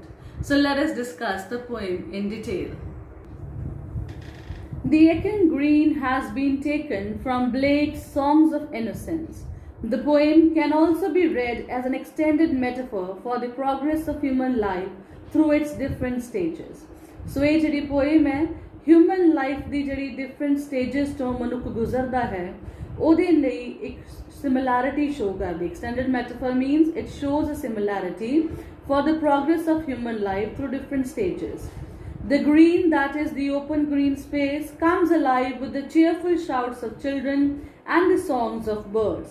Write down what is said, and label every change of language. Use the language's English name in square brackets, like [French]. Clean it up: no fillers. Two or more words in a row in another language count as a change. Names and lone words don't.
[English] So let us discuss the poem in detail. The Echoing Green has been taken from Blake's Songs of Innocence. The poem can also be read as an extended metaphor for the progress of human life through its different stages. [Punjabi] So ਇਹ ਜਿਹੜੀ poem ਹੈ [English] human life [Punjabi] ਦੀ ਜਿਹੜੀ [English] different stages [Punjabi] ਤੋਂ ਮਨੁੱਖ ਗੁਜ਼ਰਦਾ ਹੈ ਉਹਦੇ ਲਈ ਇੱਕ [English] similarity show [Punjabi] ਕਰਦੀ. [English] Extended metaphor means it shows a similarity for the progress of human life through different stages. The green, that is the open green space, comes alive with the cheerful shouts of children and the songs of birds.